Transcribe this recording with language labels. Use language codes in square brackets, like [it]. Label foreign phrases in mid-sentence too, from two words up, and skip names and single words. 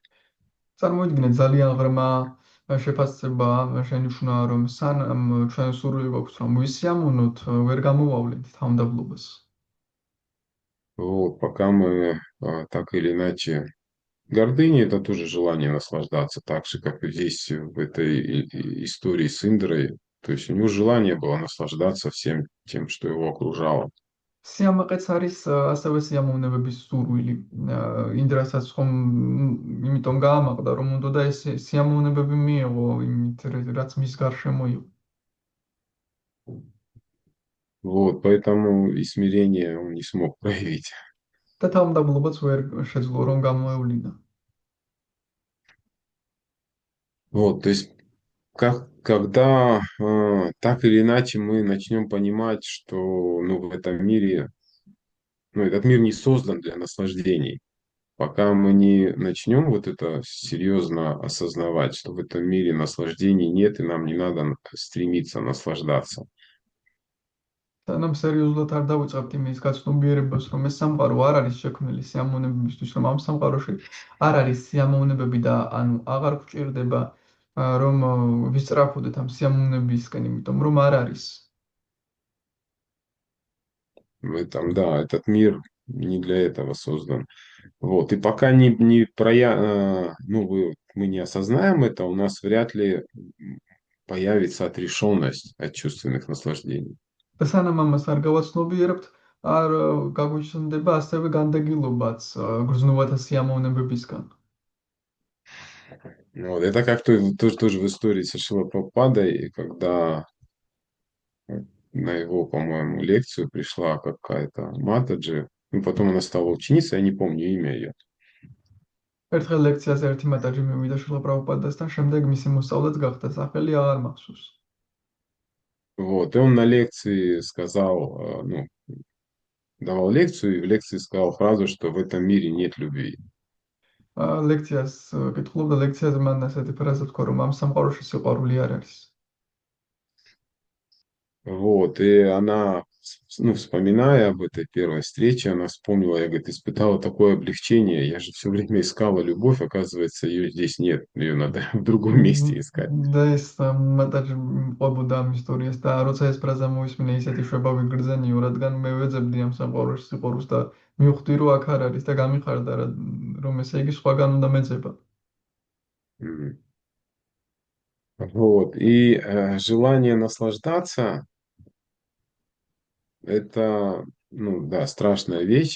[ka] წარმოიდგინეთ, ძალიან ღრმა შეფასება შენიშნა, რომ სანამ ჩვენ სურვილი გვაქვს, რომ ვისიამოვნოთ, ვერ გამოვავლენთ თავმდაბლობას. [ru] Вот, пока мы так или иначе Гордыня– это тоже желание наслаждаться, так же, как и здесь в этой истории с Индрой. То есть у него желание было наслаждаться всем тем, что его окружало. [ka] სიამაყეც არის ასევე სიამოვნებების სურვილი. ინდრასაც ხომ იმიტომ გაამაყდა, რომ უნდა ეს სიამოვნებები მიეღო იმით, რაც მის გარშემო იყო. [ru] Вот, поэтому и смирение он не смог проявить. [ka] და თავმდაბლობაც ვერ შეძლო რომ გამოევლინა. [ru] Вот, то есть когда так или иначе мы начнем понимать, что ну, в этом мире, ну, этот мир не создан для наслаждений, пока мы не начнем вот это серьезно осознавать, что в этом мире наслаждений нет, и нам не надо стремиться наслаждаться. [ka] სანამ სერიოზულად არ დავიწყებთ იმის გაცნობიერებას, რომ ეს სამყარო არ არის შექმნილი სიამოვნებებისთვის, რომ ამ სამყაროში არ არის სიამოვნებები და ანუ აღარ გვჭირდება რომ ვისწრაფოდეთ ამ სიამოვნებისკენ, იმიტომ რომ არ არის. [ru] В этом, да, этот мир не для этого создан. Вот, и пока мы не осознаем это, у нас вряд ли появится отрешенность от чувственных наслаждений. [ka] და სანამ ამას არ გავაცნობიერებთ, არ გაგვიჩნდება ასევე განდეგილობაც გრძნოვათა სიამოვნებებისგან. [ru] Вот, это как-то тоже в истории со Шрилой Прабхупадой, когда на его, по-моему, лекцию пришла какая-то Матаджи, ну, потом она стала ученицей, я не помню имя ее. [ka] ერთხელ ლექციაზე ერთი მატაჯი მივიდა შრილა პრაბჰუპადასთან, შემდეგ მისი მოსწავლეც გახდა, სახელი აღარ მახსოვს. [ru] Вот, и он на лекции сказал, ну, давал лекцию, и в лекции сказал фразу, что в этом мире нет любви. [ka] ლექციას კითხულობდა, ლექციაზე მან ასეთი ფრაზა თქვა, რომ ამ სამყაროში სიყვარული არ არის. [ru] Вот, и она, ну, вспоминая об этой первой встрече, она вспомнила, я, говорит, испытала такое облегчение, я же все время искала любовь, оказывается, ее здесь нет, ее надо в другом месте искать. [ka] და ეს მატაჯი ყვებოდა ამ ისტორიას და როცა ეს ფრაზა მოისმინე, ისეთი შვება ვიგრძენიო, რადგან მე ვეძებდი ამ სამყაროში სიყვარულს და მივხვდი, რომ აქ არ არის და გამიხარდა, რომ ესე იგი სხვაგან უნდა მეძება. [ru] Вот, и желание наслаждаться, это, ну, да, страшная вещь.